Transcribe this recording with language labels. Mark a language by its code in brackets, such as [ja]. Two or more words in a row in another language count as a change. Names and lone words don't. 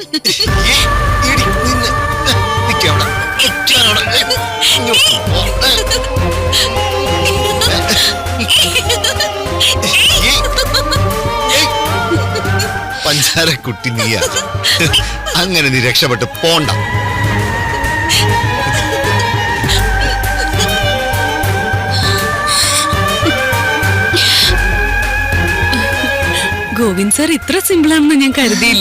[ml] പഞ്ചാര കുട്ടി നീയാ, അങ്ങനെ നീ രക്ഷപ്പെട്ട് പോണ്ട. கோவிந்த் சார் இത്ര சிம்பிளானு ഞാൻ കരുതിയില്ല.